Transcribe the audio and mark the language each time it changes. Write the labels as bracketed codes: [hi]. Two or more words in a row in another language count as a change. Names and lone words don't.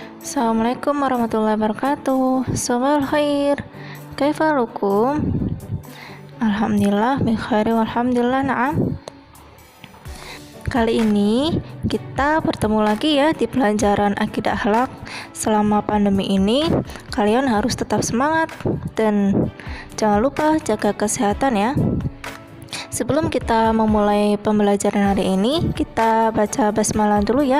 [ar] السلام عليكم ورحمة الله وبركاته. صباح الخير. كيف حالكم? الحمد لله بخير والحمد لله نعم. [id] Kali ini kita bertemu lagi ya di pelajaran akidah akhlak. Selama pandemi ini kalian harus tetap semangat dan jangan lupa jaga kesehatan ya. Sebelum kita memulai pembelajaran hari ini, kita baca basmalah dulu ya.